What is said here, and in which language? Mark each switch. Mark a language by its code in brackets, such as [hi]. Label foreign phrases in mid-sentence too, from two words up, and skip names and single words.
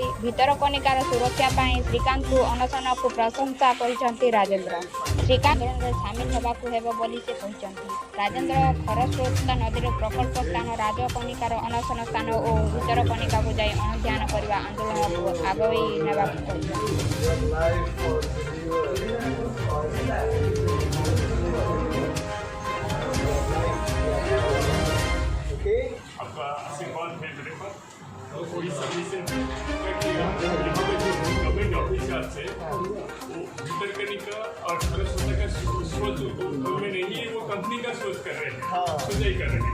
[or] ଭିତରକନିକାର ସୁରକ୍ଷା ପାଇଁ ଶ୍ରୀକାନ୍ତଙ୍କୁ ଅନଶନକୁ ପ୍ରଶଂସା କରିଛନ୍ତି ରାଜେନ୍ଦ୍ର। ଶ୍ରୀକାନ୍ତ ଆନ୍ଦୋଳନରେ ସାମିଲ ହେବାକୁ ହେବ ବୋଲି ସେ କହିଛନ୍ତି। ରାଜେନ୍ଦ୍ର ଖରସ୍ରୋତା ନଦୀର ପ୍ରକଳ୍ପ ସ୍ଥାନ ରାଜକନିକାର ଅନଶନ ସ୍ଥାନ ଓ ଭିତରକନିକାକୁ ଯାଇ ଅନୁଧ୍ୟାନ କରିବା ଆନ୍ଦୋଳନକୁ ଆଗେଇ ନେବାକୁ କହିଛନ୍ତି। [hi] आपका आशीर्वाद है मेरे पर और कोई सबमिशन यहाँ पे जो [en] government officers [hi] है वो भितरकनिका और खरस्रोता का सोच में नहीं है, वो कंपनी का सोच कर रहे हैं, सोचाई कर रहे हैं।